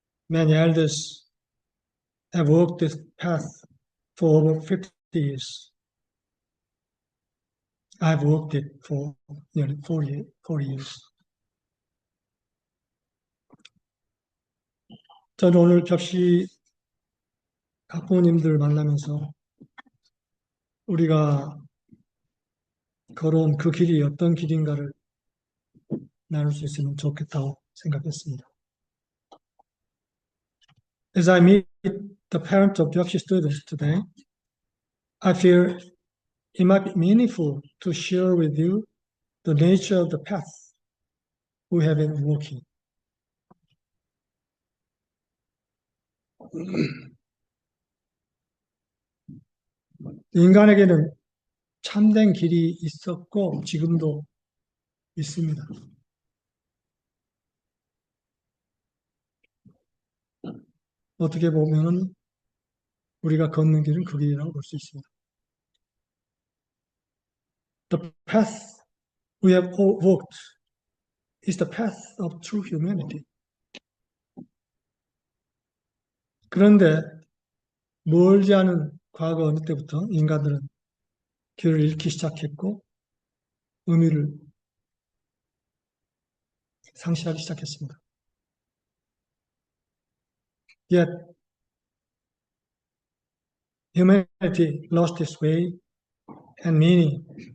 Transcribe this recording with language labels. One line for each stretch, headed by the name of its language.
English: Many elders have walked this path for over 50 years. I've walked it for nearly 40 years.
Korean: 저는 오늘 접시 학부모님들 만나면서 우리가 걸어온 그 길이 어떤 길인가를 나눌 수 있으면 좋겠다고 생각했습니다.
English: As I meet the parents of Byakushi students today, I feel it might be meaningful to share with you the nature of the path we have been walking.
Korean: 인간에게는 참된 길이 있었고 지금도 있습니다. 어떻게 보면은 우리가 걷는 길은 그 길이라고 볼 수 있습니다.
English: The path we have all walked is the path of true humanity.
Korean: 그런데 멀지 않은 과거 어느 때부터 인간들은 길을 잃기 시작했고 의미를 상실하기 시작했습니다.
English: Yet humanity lost its way and meaning.